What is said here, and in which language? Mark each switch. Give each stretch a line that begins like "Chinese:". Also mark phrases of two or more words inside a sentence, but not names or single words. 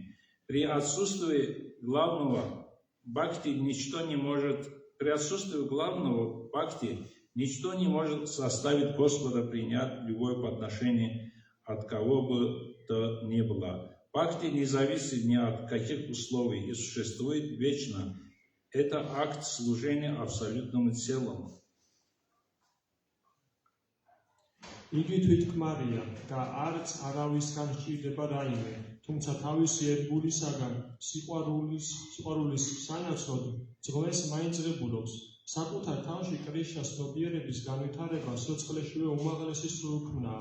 Russian: При отсутствии главного бхакти ничто не может заставить Господа принять любое подношение от кого бы то ни было. Бхакти не зависит ни от каких условий и существует вечно. Это акт служения абсолютному целому.
Georgian: იგი თვითქმარია და არც არავისგან სჭირდება რაიმე, თუმცა თავისი ერთგულისაგან სიყვარულის სანაცვლოდ ძღვენს მაინწრებულობს. საკუთარ თავში კრიშნას ცნობიერების განვითარება სიცოცხლეშივე უმაღლესი სრულქმნაა.